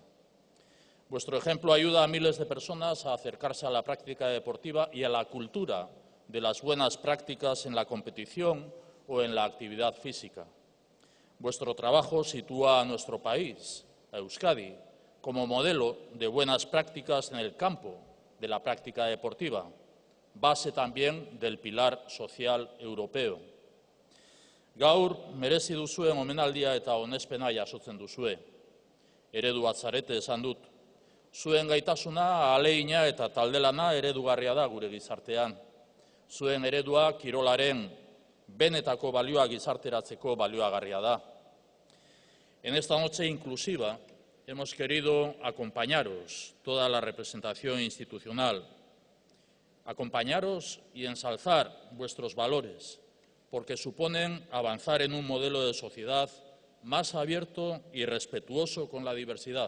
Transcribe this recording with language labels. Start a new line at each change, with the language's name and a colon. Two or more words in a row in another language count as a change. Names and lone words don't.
Spanish: Vuestro ejemplo ayuda a miles de personas a acercarse a la práctica deportiva y a la cultura de las buenas prácticas en la competición o en la actividad física. Vuestro trabajo sitúa a nuestro país, a Euskadi, como modelo de buenas prácticas en el campo de la práctica deportiva, base también del pilar social europeo.
Basque: Gaur merezi duzuen omenaldia eta onespena jasotzen duzue. Eredu bat zarete esan dut. Zuen gaitasuna, ahalegina eta taldelana eredugarria da gure gizartean. Zuen eredua kirolaren benetako balioa gizarteratzeko balioagarria da.
Spanish: En esta noche inclusiva hemos querido acompañaros, toda la representación institucional, acompañaros y ensalzar vuestros valores, porque suponen avanzar en un modelo de sociedad más abierto y respetuoso con la diversidad.